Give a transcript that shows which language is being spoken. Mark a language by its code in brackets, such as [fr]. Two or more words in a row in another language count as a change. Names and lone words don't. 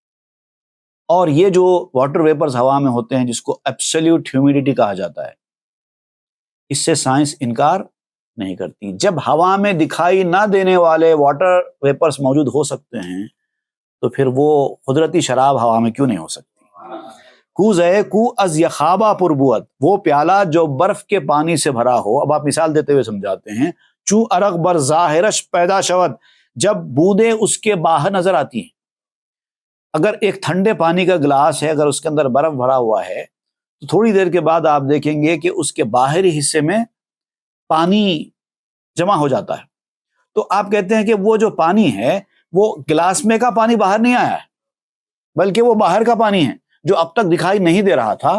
[ur] اور یہ جو [en] water vapours [ur] ہوا میں ہوتے ہیں، جس کو [en] absolute humidity [ur] کہا جاتا ہے، اس سے سائنس انکار نہیں کرتی۔ جب ہوا میں دکھائی نہ دینے والے [en] water vapours [ur] موجود ہو سکتے ہیں، تو پھر وہ قدرتی شراب ہوا میں کیوں نہیں ہو سکتی؟ [fa] کوزے کو از یخابہ پربوت، [ur] وہ پیالہ جو برف کے پانی سے بھرا ہو۔ اب آپ مثال دیتے ہوئے سمجھاتے ہیں، [fa] چوں عرق بر ظاہرش پیدا شود، [ur] جب بوندیں اس کے باہر نظر آتی ہیں۔ اگر ایک ٹھنڈے پانی کا گلاس ہے، اگر اس کے اندر برف بھرا ہوا ہے، تو تھوڑی دیر کے بعد آپ دیکھیں گے کہ اس کے باہری حصے میں پانی جمع ہو جاتا ہے۔ تو آپ کہتے ہیں کہ وہ جو پانی ہے وہ گلاس میں کا پانی باہر نہیں آیا ہے، بلکہ وہ باہر کا پانی ہے جو اب تک دکھائی نہیں دے رہا تھا۔